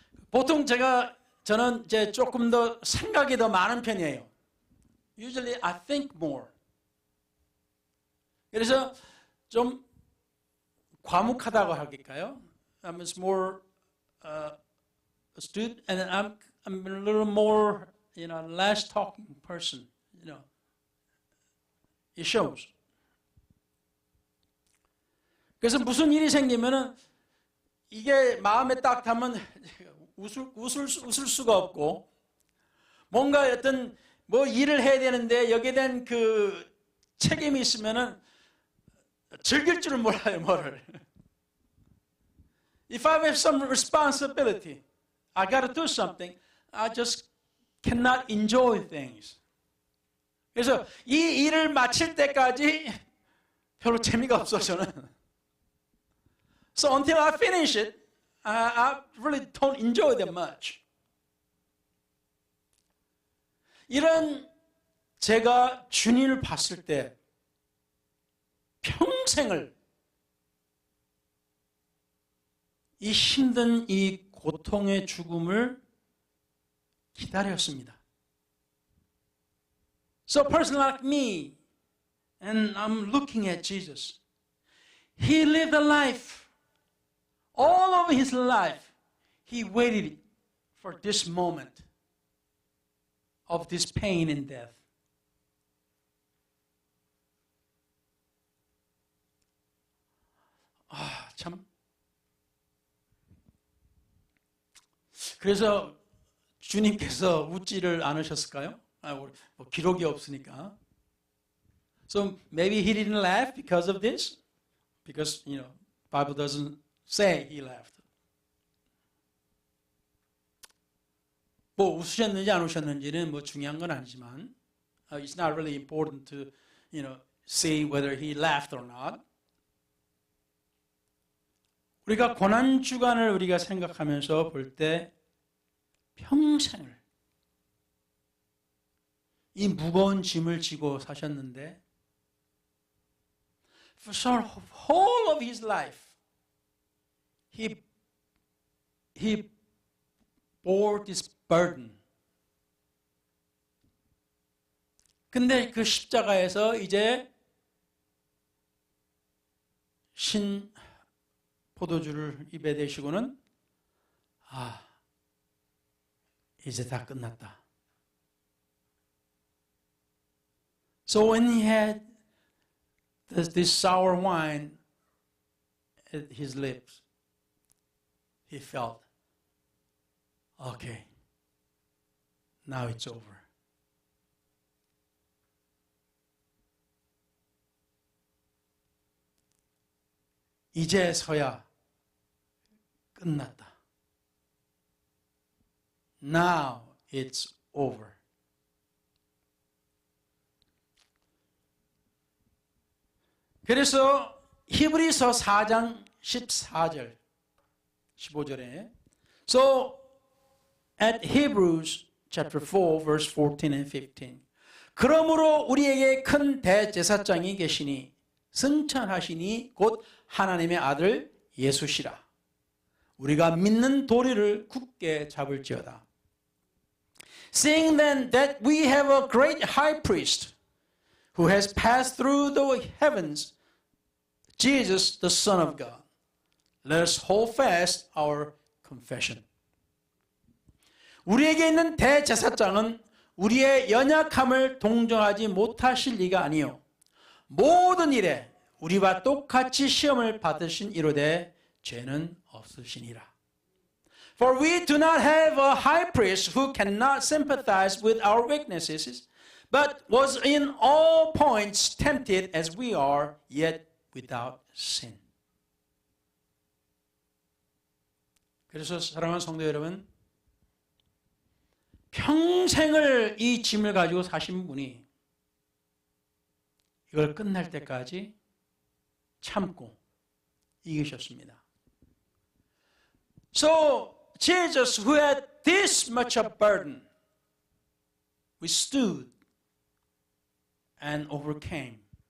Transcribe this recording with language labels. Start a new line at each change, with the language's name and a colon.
Korean: 보통 저는 이제 조금 더 생각이 더 많은 편이에요.
English: Usually I think more.
Korean: 그래서 좀 과묵하다고 할까요?
English: I'm more astute, and I'm a little more, less talking person. It shows.
Korean: 그래서 무슨 일이 생기면은 이게 마음에 딱 닿으면 웃을 수가 없고, 뭔가 어떤 일을 해야 되는데 여기에 대한 그 책임이 있으면은 즐길 줄은 몰라요, 뭐를.
English: If I have some responsibility, I got to do something, I just cannot enjoy things.
Korean: 그래서 이 일을 마칠 때까지 별로 재미가 없어, 저는.
English: So until I finish it, I really don't enjoy that much.
Korean: 이런 제가 주님을 봤을 때 평생을 이 힘든 이 고통의 죽음을 기다렸습니다.
English: So a person like me, and I'm looking at Jesus, he lived a life, all of his life, he waited for this moment of this pain and death.
Korean: 참. 그래서 주님께서 웃지를 않으셨을까요? 기록이 없으니까.
English: So maybe he didn't laugh because of this, because Bible doesn't say he laughed.
Korean: 웃으셨는지 안 웃으셨는지는 중요한 건 아니지만,
English: it's not really important to see whether he laughed or not.
Korean: 우리가 고난 주간을 우리가 생각하면서 볼 때 평생을 이 무거운 짐을 지고 사셨는데,
English: for the whole of his life, he bore this burden.
Korean: 근데 그 십자가에서 이제 신 포도주를 입에 대시고는 이제 다 끝났다.
English: So when he had this sour wine at his lips, he felt, okay, now it's over.
Korean: 이제서야 끝났다.
English: Now it's over.
Korean: 그래서 히브리서 4장 14절 15절에
English: So at Hebrews chapter 4 verse 14 and 15
Korean: 그러므로 우리에게 큰 대제사장이 계시니 승천하시니 곧 하나님의 아들 예수시라. 우리가 믿는 도리를 굳게 잡을지어다.
English: Seeing then that we have a great high priest who has passed through the heavens, Jesus the Son of God, let us hold fast our confession.
Korean: 우리에게 있는 대제사장은 우리의 연약함을 동정하지 못하실 리가 아니요 모든 일에 우리와 똑같이 시험을 받으신 이로되 죄는 없으시니라.
English: For we do not have a high priest who cannot sympathize with our weaknesses, but was in all points tempted as we are, yet without sin.
Korean: 그래서 사랑하는 성도 여러분, 평생을 이 짐을 가지고 사신 분이 이걸 끝날 때까지 참고 이기셨습니다.
English: So Jesus, who had this much of burden, withstood and overcame.